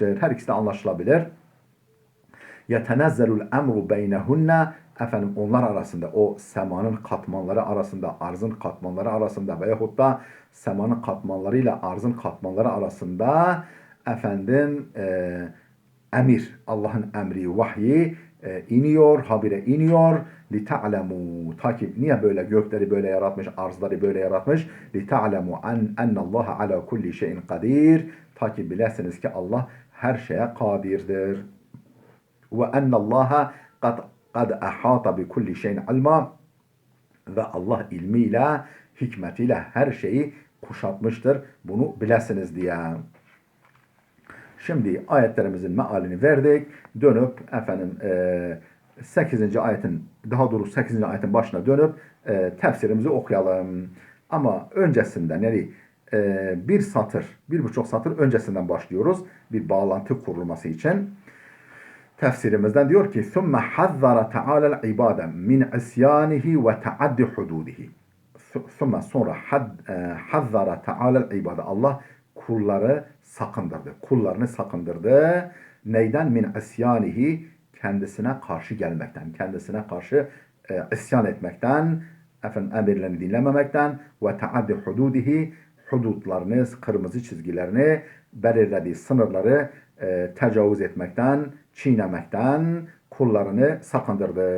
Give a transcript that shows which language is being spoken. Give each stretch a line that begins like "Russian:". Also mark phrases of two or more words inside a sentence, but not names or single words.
Turkish: Her ikisi de anlaşılabilir.
Arabic: يتنزل الأمر بينهن,
Turkish: efendim onlar arasında, o semanın katmanları arasında, arzın katmanları arasında veyahut da semanın katmanlarıyla arzın katmanları arasında efendim emir, Allah'ın emri, vahyi iniyor, habire iniyor. لِتَعْلَمُوا Ta ki niye böyle gökleri böyle yaratmış, arzları böyle yaratmış?
Arabic: لِتَعْلَمُوا اَنَّ اللّٰهَ عَلَى كُلِّ شَيْءٍ قَدِيرٍ
Turkish: Ta ki bilesiniz ki Allah her şeye kadirdir.
Arabic: وَاَنَّ اللّٰهَ قَدْ اَحَاطَ بِكُلِّ شَيْءٍ عِلْمًا
Turkish: Ve Allah ilmiyle, hikmetiyle her şeyi kuşatmıştır. Bunu bilesiniz diye. Şimdi ayetlerimizin mealini verdik. Dönüp efendim 8. ayetin, daha doğrusu 8. ayetin başına dönüp tefsirimizi okuyalım. Ama öncesinden yani bir satır, 1,5 satır öncesinden başlıyoruz. Bir bağlantı kurulması için. Tefsirimizden diyor ki
Arabic: ثُمَّ حَذَّرَ تَعَالَى الْعِبَادَ مِنْ عِسْيَانِهِ وَتَعَدِّ حُدُودِهِ Sonra حذر تعالى العباد.
Turkish: Allah kulları sakındırdı. Kullarını sakındırdı. Neyden?
Arabic: من عصيانه,
Turkish: kendisine karşı gelmekten, kendisine karşı isyan etmekten, efendim emirlerini dinlememekten ve
Arabic: تعدي حدوده,
Turkish: hudutlarını, kırmızı çizgilerini, belirlediği sınırları tecavüz etmekten, çiğnemekten kullarını sakındırdı.